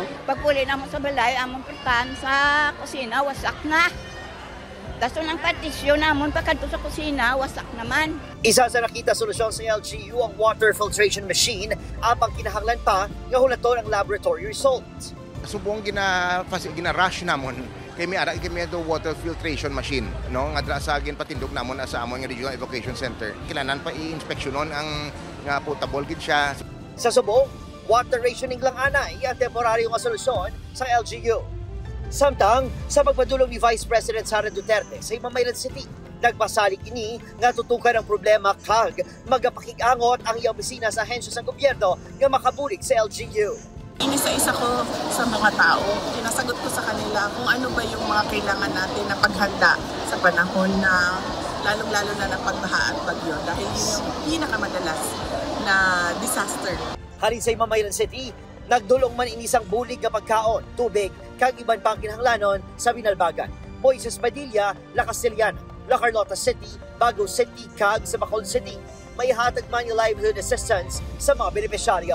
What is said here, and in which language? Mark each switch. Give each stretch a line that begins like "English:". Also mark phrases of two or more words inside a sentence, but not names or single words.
Hiligaynon: Pagpuli naman sa balay, among pertan sa kusina, wasak na. Daso ng patisyo namon pagkadto sa kusina, wasak naman. Isa sa nakita solusyon sa LGU ang
English: water filtration machine
Hiligaynon: apang kinahanglan pa nga hulaton ang
English: laboratory result.
Hiligaynon: Subong gina-rush namon kay may ara kay do
English: water filtration machine
Hiligaynon: no nga dra sa patindog namon sa among regional evacuation center. Kailangan pa i-inspeksyonon ang nga potable gid siya. Sa Subo,
English: water rationing
Hiligaynon: lang ana ang temporaryo nga solusyon sa LGU. Samtang, sa pagpadulong ni Vice President Sara Duterte sa Imamaylan City, nagpasalig ini nga tutukan ang problema kag magapakig-angot ang iyang opisina sa ahensya sa gobyerno nga makabulig sa LGU.
Filipino: Inisa-isa ko sa mga tao, pinasagot ko sa kanila kung ano ba yung mga kailangan natin na paghanda sa panahon na lalong-lalo na ng pagbaha at bagyo dahil yun yung pinakamadalas na disaster.
Hiligaynon: Halin sa Imamaylan City, nagdulong man inisang bulig nga pagkaon, tubig, kag iban pang kinahanglanon sa Binalbagan. Moises Padilla, La Castellana, La Carlota City, Bago City, kag sa Bacol City. May hatag man yung
English: livelihood assistance
Hiligaynon: sa mga benepisyaryo.